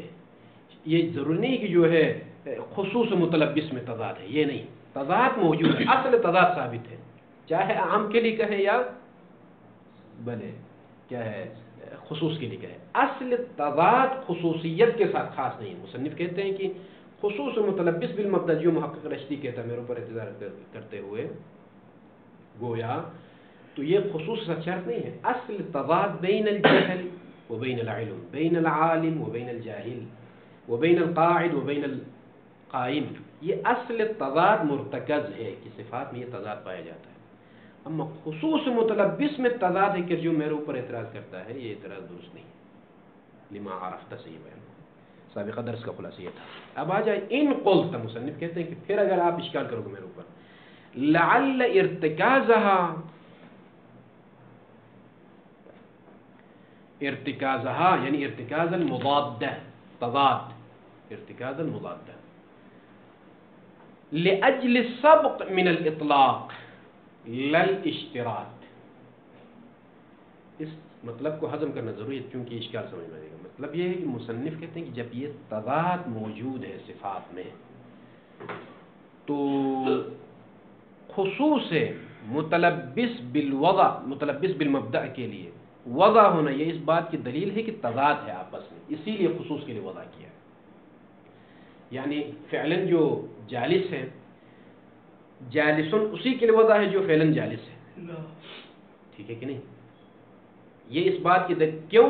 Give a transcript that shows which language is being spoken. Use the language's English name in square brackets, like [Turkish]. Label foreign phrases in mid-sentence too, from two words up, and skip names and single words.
[Urdu] یہ ضروری نہیں کہ جو ہے خصوص متلبس میں تضاد ہے، یہ نہیں، تضاد موجود ہے، اصل تضاد ثابت ہے، چاہے عام کے لیے کہیں یا بلے کیا ہے خصوص کے لیے کہیں. اصل تضاد خصوصیت کے ساتھ خاص نہیں ہے. مصنف کہتے ہیں کہ خصوص متلبس بالمبدا، جو محقق رشتی کہتا ہے میرے اوپر اعتراض کرتے ہوئے گویا، تو یہ خصوص کا شرط نہیں ہے. [Arabic] اصل تضاد بین الجہل و بین العلم، بین العالم و بین الجاہل و بین القاعد و بین القائم، [Urdu] یہ اصل تضاد مرتکز ہے کہ صفات میں یہ تضاد پایا جاتا ہے. اما خصوص متلبس میں تضاد ہے کہ جو میرے اوپر اعتراض کرتا ہے، یہ اعتراض درست نہیں ہے. [Arabic] لما عرفتہ [Urdu] سے یہ بیان سابقہ درس کا خلاصہ یہ تھا. اب آ جائے ان قلت، مصنف کہتے ہیں کہ پھر اگر آپ اشکال کرو گے میرے اوپر، [Arabic] لعل ارتکازها یعنی ارتکاز المضادہ، تضاد ارتکاز المضادہ، لأجل السبق من الاطلاق للاشتراط. [Urdu] اس مطلب کو ہضم کرنا ضروری ہے کیونکہ اشکال سمجھ میں آئے گا. مطلب یہ ہے کہ مصنف کہتے ہیں کہ جب یہ تضاد موجود ہے صفات میں، تو خصوص متلبس بالوضع، متلبس بالمبدأ کے لیے وضع ہونا، یہ اس بات کی دلیل ہے کہ تضاد ہے آپس میں، اسی لیے خصوص کے لیے وضع کیا ہے. یعنی فعلاً جو جالس ہے، جالسن اسی کے لیے وضع ہے جو فعلاً جالس ہے. ٹھیک ہے کہ نہیں؟ یہ اس بات کی دلیل کیوں؟